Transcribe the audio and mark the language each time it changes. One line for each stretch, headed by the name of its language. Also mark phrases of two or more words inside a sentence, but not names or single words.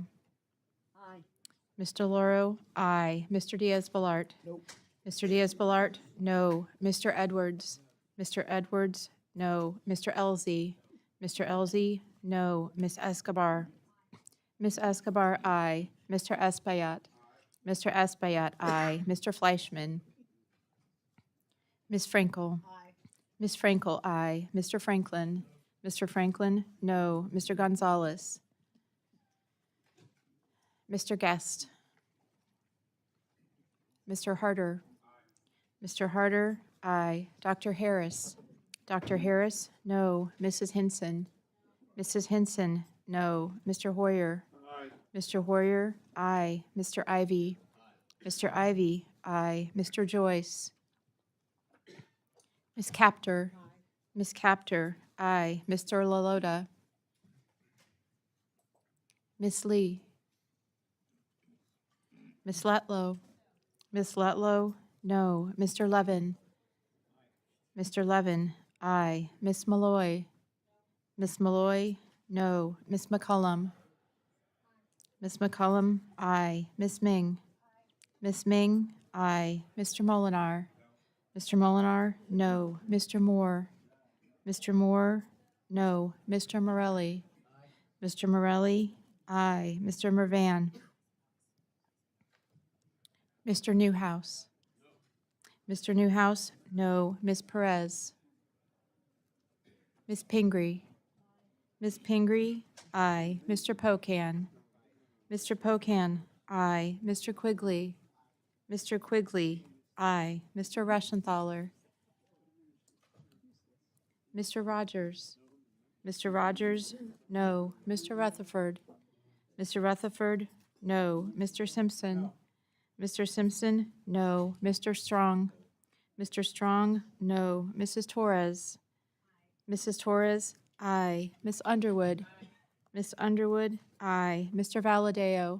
English: Aye. Ms. DeLauro, aye. Mr. Diaz-Balart. Nope. Mr. Diaz-Balart, no. Mr. Edwards. Mr. Edwards, no. Mr. Elzey. Mr. Elzey, no. Ms. Escobar. Ms. Escobar, aye. Mr. Espaillat. Mr. Espaillat, aye. Mr. Fleischman. Ms. Frankel. Aye. Ms. Frankel, aye. Mr. Franklin. Mr. Franklin, no. Mr. Gonzalez. Mr. Guest. Mr. Harder. Mr. Harder, aye. Dr. Harris. Dr. Harris, no. Mrs. Hinson? Mrs. Hinson, no. Mr. Hoyer? Mr. Hoyer, aye. Mr. Ivy? Mr. Ivy, aye. Mr. Joyce? Ms. Capter? Ms. Capter, aye. Mr. LaLota? Ms. Lee? Ms. Letlow? Ms. Letlow, no. Mr. Levin? Mr. Levin, aye. Ms. Malloy? Ms. Malloy, no. Ms. McCullum? Ms. McCullum, aye. Ms. Ming? Ms. Ming, aye. Mr. Molinar? Mr. Molinar, no. Mr. Moore? Mr. Moore, no. Mr. Morelli? Mr. Morelli, aye. Mr. Mervan? Mr. Newhouse? Mr. Newhouse, no. Ms. Perez? Ms. Pingree? Ms. Pingree, aye. Mr. Pocan? Mr. Pocan, aye. Mr. Quigley? Mr. Quigley, aye. Mr. Reschenthaler? Mr. Rogers? Mr. Rogers, no. Mr. Rutherford? Mr. Rutherford, no. Mr. Simpson? Mr. Simpson, no. Mr. Strong? Mr. Strong, no. Mrs. Torres? Mrs. Torres, aye. Miss Underwood? Miss Underwood, aye. Mr. Valadeo?